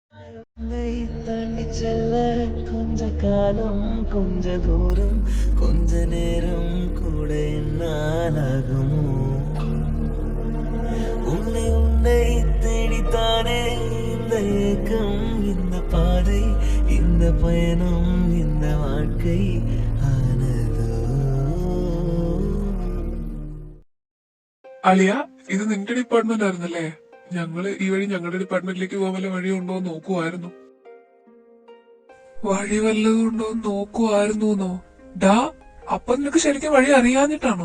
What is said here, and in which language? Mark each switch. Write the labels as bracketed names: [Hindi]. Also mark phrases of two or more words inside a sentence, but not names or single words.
[Tamil] தாண்டி செல்ல கொஞ்ச காலம் கொஞ்ச தூரம் கொஞ்ச நேரம் கூட என்னாலாகுமோ உன்னை உன்னை தேடித்தானே இந்த ஏக்கம் இந்த பாதை இந்த பயணம் இந்த வாழ்க்கை ஆனதோ. [Malayalam] അളിയ ഇത് നിന്റെ ഡിപ്പാർട്ട്മെന്റ് ആയിരുന്നല്ലേ? ഞങ്ങള് ഈ വഴി ഞങ്ങളുടെ ഡിപ്പാർട്ട്മെന്റിലേക്ക് പോകാൻ വല്ല വഴിയുണ്ടോ എന്ന് നോക്കുമായിരുന്നു. വഴി വല്ലതും ഉണ്ടോ എന്ന് നോക്കുമായിരുന്നോ? ഡാ, അപ്പൊ നിനക്ക് ശരിക്കും വഴി അറിയാഞ്ഞിട്ടാണോ?